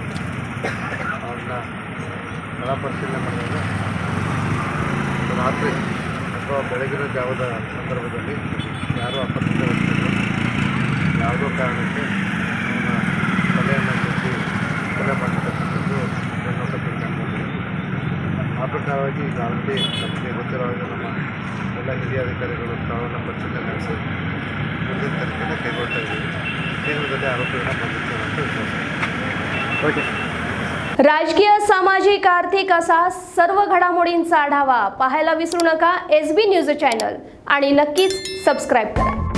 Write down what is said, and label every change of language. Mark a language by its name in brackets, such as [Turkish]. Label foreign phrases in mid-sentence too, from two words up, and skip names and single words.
[Kannada] ಅವ್ರನ್ನ ಸ್ಥಳ ಪರಿಶೀಲನೆ ಮಾಡಿದಾಗ ರಾತ್ರಿ ಅಥವಾ ಬೆಳಗಿನ ಜಾವದ ಸಂದರ್ಭದಲ್ಲಿ ಯಾರೋ ಅಪರಿಚಿತ ವ್ಯಕ್ತಿಗಳು ಯಾವುದೋ ಕಾರಣಕ್ಕೆ ಅವನ ತಲೆಯನ್ನು ಕಟ್ಟಿ ಕೊಲೆ ಮಾಡಿರ್ತಕ್ಕಂಥದ್ದು ಬೆನ್ನೋಟಕ್ಕೆ ಕಂಡಿದೆ. ಆ ಪ್ರಕಾರವಾಗಿ ಈಗ ಆಲ್ರೆಡಿ ನಮಗೆ ಗೊತ್ತಿರೋ ಹಾಗೆ ನಮ್ಮ ಎಲ್ಲ ಹಿರಿಯ ಅಧಿಕಾರಿಗಳು ಸ್ಥಳವನ್ನು ಪರಿಶೀಲನೆ ನಡೆಸಿ ಮುಂದಿನ ತನಿಖೆಯನ್ನು ಕೈಗೊಳ್ತಾ ಇದ್ದೀವಿ. ಶೀಘ್ರದಲ್ಲೇ ಆರೋಪಿಗಳನ್ನ ಬಂಧಿಸ್ತೇವೆ ಅಂತ ವಿಶ್ವಾಸ. ಓಕೆ. [Marathi] राजकीय, सामाजिक, आर्थिक असा सर्व घडामोडींचा आढावा पाहायला विसरू नका SB न्यूज चॅनल आणि नक्कीच सबस्क्राईब करा.